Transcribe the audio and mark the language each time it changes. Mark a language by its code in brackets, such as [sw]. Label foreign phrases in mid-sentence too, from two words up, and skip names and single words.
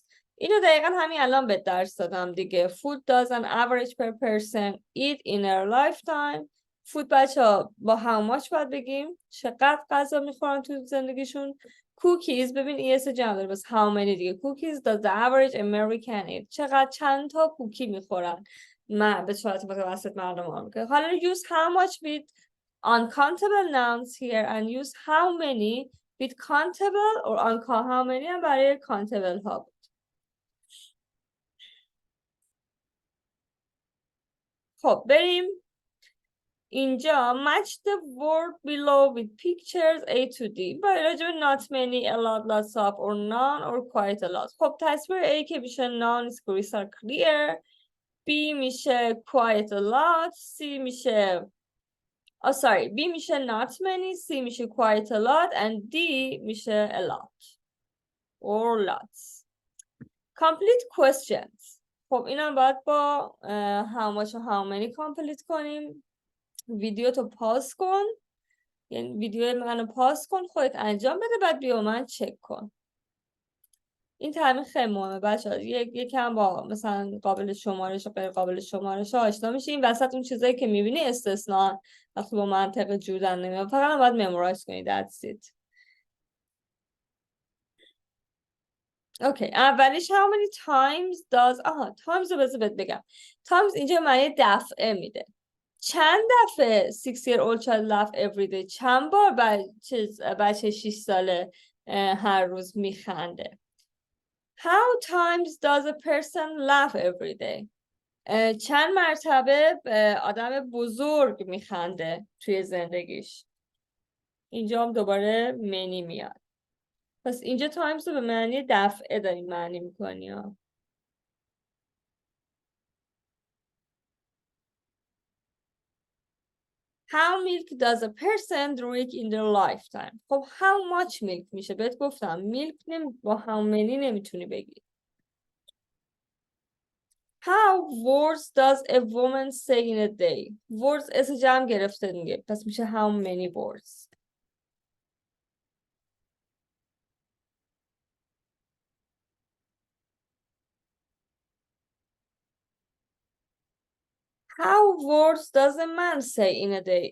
[fa] اینو دقیقا همین الان به درس دادم دیگه. [en] Food does an average per person eat in a lifetime. [fa] Food بچه ها با [en] how much [fa] باید بگیم؟ چقدر غذا میخورن تو زندگیشون؟ Cookies ببین ایس جمع داره، بس [en] how many [fa] دیگه. [en] Cookies does the average American eat. [fa] چند تا کوکی میخورن به صورت متوسط مردم آمریکا. [en] حالا use how much with uncountable nouns here and use how many with countable or how many [fa] هم برای [en] countable [fa] ها بود. خب بریم اینجا [en] match the word below with pictures A to D. [fa] برای راجع به [en] not many, a lot, lots of or none or quite a lot. [fa] خب تصویر A که میشه none [en] is crystal clear. [fa] B میشه [en] quite a lot. [fa] C میشه B میشه [en] not many, [fa] C میشه [en] quite a lot and D [fa] میشه [en] a lot or lots. Complete questions. [fa] خب اینم باید با [en] how much [fa] و [en] how many complete [fa] کنیم. ویدیو تو پاس کن، یعنی ویدیو منو پاس کن، خودت انجام بده، بعد بیا من چک کن. این تمرین خیلی مهمه بچه‌ها. یکم با مثلا قابل شمارش و غیر قابل شمارش آشنا میشی. این وسط اون چیزایی که میبینی استثنا، وقتی با منطق جودن نمیاد، فقط باید ممورایز کنی. [en] That's it. [fa] اوکی، اولیش [en] how many times does times [fa] رو بذار بگم. times اینجا معنی دفعه میده. چند دفعه [en] 6 year old child laugh every day؟ [fa] چند بار بچه 6 ساله هر روز میخنده؟ [en] How times does a person laugh every day؟ [fa] چند مرتبه آدم بزرگ میخنده توی زندگیش؟ اینجا هم دوباره many میاد. پس اینجا times رو به معنی دفعه داریم معنی میکنی ها. [en] How milk does a person drink in their lifetime؟ [fa] خب [en] how much milk [fa] میشه؟ بهت گفتم milk با [en] how many [fa] نمیتونی بگی. [en] How words does a woman say in a day؟ [fa] words اسم جمع گرفته دیگه، پس میشه [en] how many words. How words does a man say in a day؟